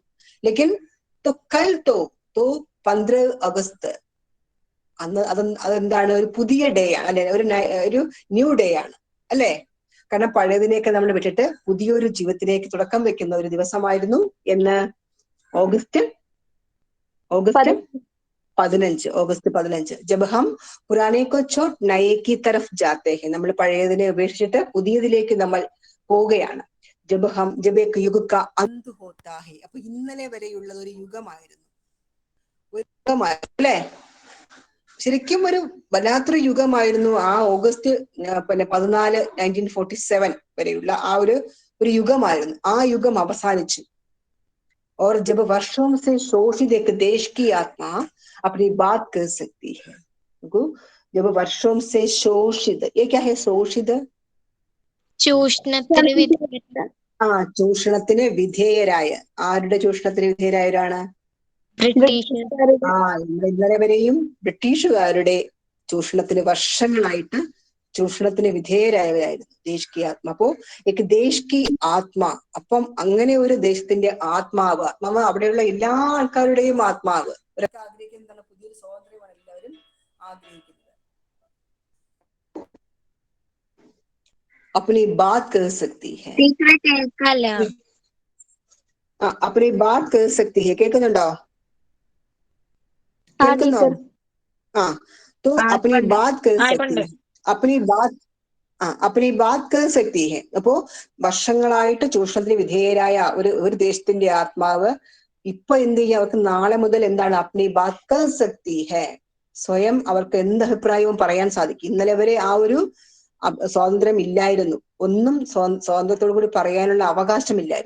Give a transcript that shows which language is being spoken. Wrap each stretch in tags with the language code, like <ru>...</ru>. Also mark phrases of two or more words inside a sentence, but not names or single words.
<hi>लेकिन कल 15 अगस्त</hi> <ml>അന്ന് അതെന്താണ്? ഒരു പുതിയ ഡേ ആണ് അല്ലെ? ഒരു</ml> <en>new day</en> <ml>ആണ് അല്ലെ? കാരണം പഴയതിനെയൊക്കെ നമ്മൾ വിട്ടിട്ട് പുതിയൊരു ജീവിതത്തിലേക്ക് തുടക്കം വെക്കുന്ന ഒരു ദിവസമായിരുന്നു എന്ന് ഓഗസ്റ്റ് 15.</ml> <hi>जब हम पुराने को छोड़ नए की तरफ जाते हैं,</hi> <ml>നമ്മൾ പഴയതിനെ ഉപേക്ഷിച്ചിട്ട് പുതിയതിലേക്ക് നമ്മൾ പോവുകയാണ്.</ml> <hi>जब एक युग का अंत होता है.</hi> <ml>അപ്പൊ ഇന്നലെ വരെയുള്ള ഒരു യുഗമായിരുന്നു അല്ലെ? ശരിക്കും ഒരു വല്ലാത്തൊരു യുഗമായിരുന്നു ആ ഓഗസ്റ്റ് 14 1947 വരെയുള്ള ആ ഒരു യുഗമായിരുന്നു. ആ യുഗം അവസാനിച്ചു.</ml> <hi>और जब वर्षों से शोषित एक देश की आत्मा अपनी बात कर सकती है. जब वर्षों से शोषित, ये क्या है शोषित?</hi> <ml>ചൂഷണത്തിന് വിധേയരായ. ആരുടെ ചൂഷണത്തിന് വിധേയരായവരാണ്? ഇന്നലെ വരെയും ബ്രിട്ടീഷുകാരുടെ ചൂഷണത്തിന് വർഷങ്ങളായിട്ട് ചൂഷണത്തിന് വിധേയരായവരായിരുന്നു</ml> <hi>देश की आत्मा.</hi> <ml>അപ്പോ</ml> <hi>एक देश की आत्मा,</hi> <ml>അപ്പം അങ്ങനെ ഒരു ദേശത്തിന്റെ ആത്മാവ് അവിടെയുള്ള എല്ലാ ആൾക്കാരുടെയും ആത്മാവ് അവരൊക്കെ ആഗ്രഹിക്കുന്നത് പുതിയൊരു സ്വാതന്ത്ര്യമാണ് എല്ലാവരും ആഗ്രഹിക്കുന്നത്.</ml> <hi>अपनी बात कर सकती है. अपनी बात कर सकती है.</hi> <ml>കേൾക്കുന്നുണ്ടോ? കേൾക്കുന്നോ?</ml> <hi>तो अपनी बात कर सकती है. अपनी बात कर सकती है.</hi> <ml>അപ്പോ വർഷങ്ങളായിട്ട് ചൂഷണത്തിന് വിധേയരായ ഒരു ദേശത്തിന്റെ ആത്മാവ് ഇപ്പൊ എന്ത് ചെയ്യുക? അവർക്ക് നാളെ മുതൽ എന്താണ്?</ml> <hi>अपनी बात कर सकती है.</hi> <ml>സ്വയം അവർക്ക് എന്ത് അഭിപ്രായവും പറയാൻ സാധിക്കും. ഇന്നലെ വരെ ആ ഒരു സ്വാതന്ത്ര്യം ഇല്ലായിരുന്നു. ഒന്നും സ്വാതന്ത്ര്യത്തോടു കൂടി പറയാനുള്ള അവകാശമില്ലായിരുന്നു.</ml>